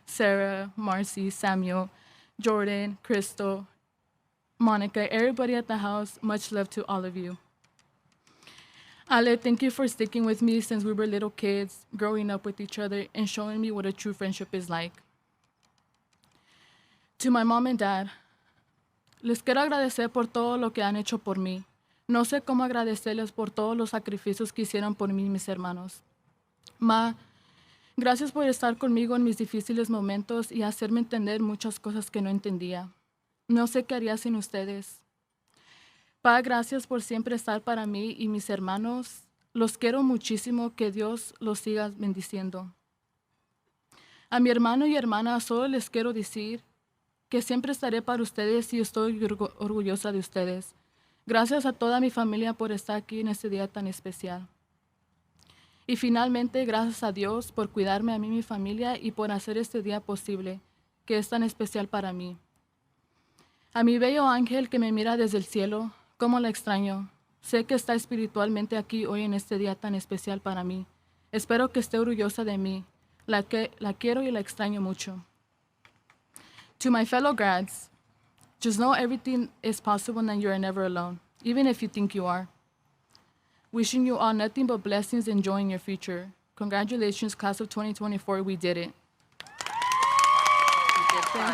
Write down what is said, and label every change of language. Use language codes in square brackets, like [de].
[en] Sarah, Marcy, Samuel, Jordan, Crystal, Monica, everybody at the house, much love to all of you. Ale, thank you for sticking with me since we were little kids, growing up with each other, and showing me what a true friendship is like. To my mom and dad, [es] les quiero agradecer por todo lo que han hecho por mí. No sé cómo agradecerles por todos los sacrificios que hicieron por mí y mis hermanos. Ma, gracias por estar conmigo en mis difíciles momentos y hacerme entender muchas cosas que no entendía. No sé qué haría sin ustedes. Pa, gracias por siempre estar para mí y mis hermanos. Los quiero muchísimo, que Dios los siga bendiciendo. A mi hermano y hermana solo les quiero decir que siempre estaré para ustedes y estoy orgullosa de ustedes. Gracias a toda mi familia por estar aquí en este día tan especial. Y finalmente, gracias a Dios por cuidarme a mí y mi familia y por hacer este día posible, que es tan especial para mí. A mi bello ángel que me mira desde el cielo, cómo la extraño. Sé que está espiritualmente aquí hoy en este día tan especial para mí. Espero que esté orgullosa de mí. La quiero y la extraño mucho. [en] To my fellow grads, just know everything is possible and you are never alone, even if you think you are. Wishing you all nothing but blessings and joy in your future. Congratulations, class of 2024, we did it. You did fine.